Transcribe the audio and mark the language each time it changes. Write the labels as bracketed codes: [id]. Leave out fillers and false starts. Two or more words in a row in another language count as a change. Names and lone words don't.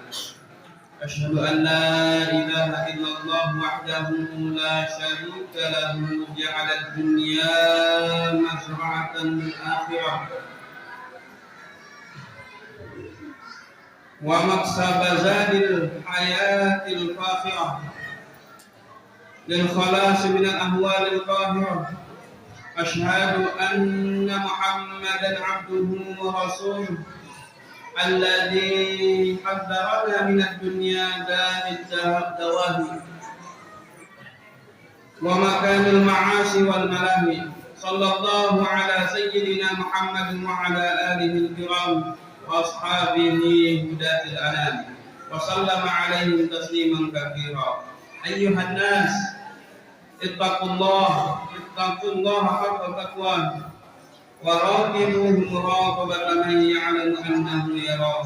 [ar] أشهد أن لا إله إلا الله وحده لا شريك له جعل الدنيا مزرعة للآخرة ومكسب زاد الحياة الفاخرة للخلاص من الأهوال القاهرة. أشهد أن محمدا عبده ورسوله الذي حذرنا من الدنيا دار الدواهي ومكان المعاصي والملاهي. صلى الله على سيدنا محمد وعلى آله الكرام وأصحابه هداة الأنام وسلم عليهم تسليما كثيرا. أيها الناس اتقوا الله حق تقواه وراقبوه مراقبة من يعلم أنه يراه.